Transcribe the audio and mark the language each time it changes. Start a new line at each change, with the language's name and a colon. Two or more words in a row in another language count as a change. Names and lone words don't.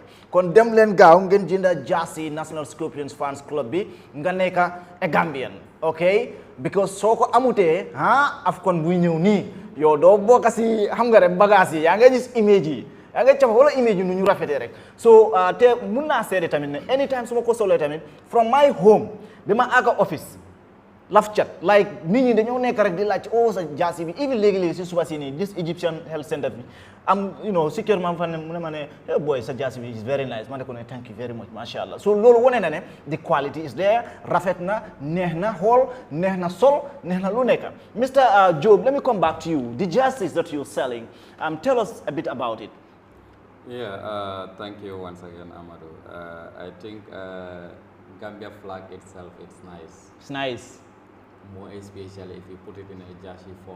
Wolof: kon dem leen gaaw ngeen jënda jaasi National Scorpions Fans Club bi nga nekk a
English: Gambian ok because
Wolof: soo ko amutee AFCON buy ñëw nii yow doo bokk si xam nga rek bagage yi yaa nga gis image yi yaa nga cafa wala image yi nu ñu rafetee rek so te mun naa seede tamit ne anytime su ma ko solee tamit
English: from my home
Wolof: bi ma àgga office laf
English: chat like
Wolof: nit ñi dañoo nekk rek di laaj sa jaasi bi even léegi-léegi si suba si nii
English: this Egyptian health center
Wolof: bi am si kër ma fa ne mu ne ma ne
English: hey boy
Wolof: sa jaasi bi
English: is very nice
Wolof: ma ne ko ne
English: thank you very much
Arabic: masha Allah
Wolof: so loolu wane na ne
English: the quality is there
Wolof: rafet na neex na xool neex na sol neex na lu nekk
English: Mr Jobe, let me come back to you the jerseys that you're selling tell us a bit about it. Thank you once again Amadou. I think Gambia flag itself, it's nice. More especially if you put it in a jersey form.